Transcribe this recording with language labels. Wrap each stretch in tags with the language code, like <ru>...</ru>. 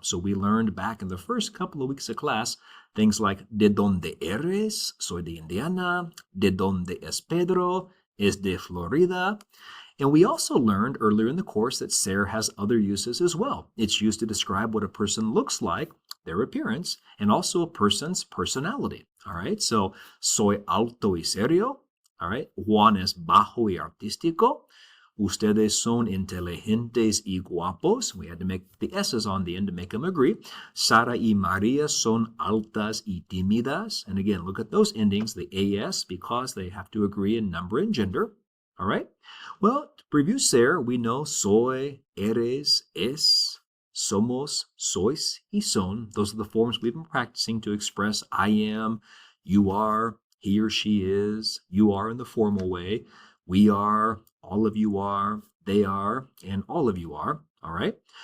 <en>So we learned back in the first couple of weeks of class things like</en> <es>de donde eres, soy de Indiana, de donde es Pedro, es de Florida.</es> <en>And we also learned earlier in the course that ser has other uses as well. It's used to describe what a person looks like, their appearance, and also a person's personality. All right, so</en> <es>soy alto y serio.</es> <en>All right,</en> <es>Juan es bajo y artístico. Ustedes son inteligentes y guapos.</es> <en>We had to make the S's on the end to make them agree.</en> <es>Sara y Maria son altas y tímidas.</es> <en>And again, look at those endings, the AS, because they have to agree in number and gender. All right. Well, to review ser, we know</en> <es>soy, eres, es, somos, sois, y son.</es> <en>Those are the forms we've been practicing to express I am, you are, he or she is, you are in the formal way, we are, all of you are, they are, and all of you are. All right.</en>